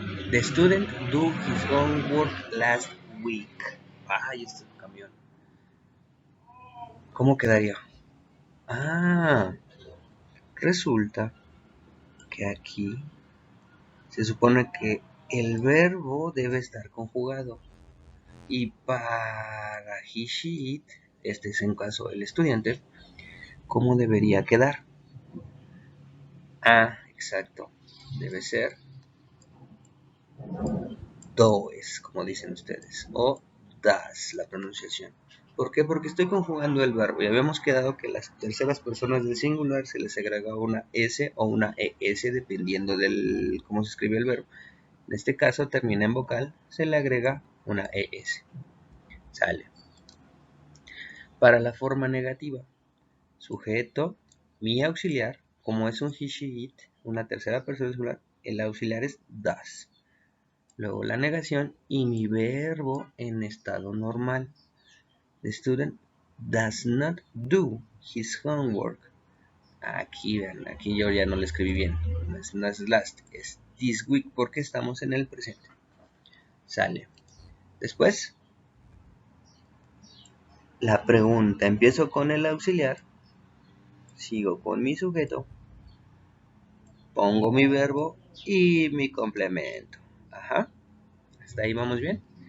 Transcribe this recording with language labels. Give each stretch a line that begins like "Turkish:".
English: The student do his homework last week.
Spanish: Ay, este camión. ¿Cómo quedaría? Ah, resulta que aquí se supone que el verbo debe estar conjugado. Y para he, she, it, este es en caso el estudiante, ¿cómo debería quedar? Ah, exacto. Debe ser does, como dicen ustedes, o das, la pronunciación. ¿Por qué? Porque estoy conjugando el verbo y habíamos quedado que las terceras personas del singular se les agrega una S o una ES dependiendo del cómo se escribe el verbo. En este caso termina en vocal, se le agrega una ES. Sale. Para la forma negativa, sujeto, mi auxiliar, como es un he, she, it, una tercera persona singular, el auxiliar es does. Luego la negación y mi verbo en estado normal.
English: The student does not do his homework.
Spanish: Aquí vean, aquí yo ya no lo escribí bien. No es last, es this week porque estamos en el presente. Sale. Después, la pregunta. Empiezo con el auxiliar. Sigo con mi sujeto. Pongo mi verbo y mi complemento. Ajá. ¿Hasta ahí vamos bien?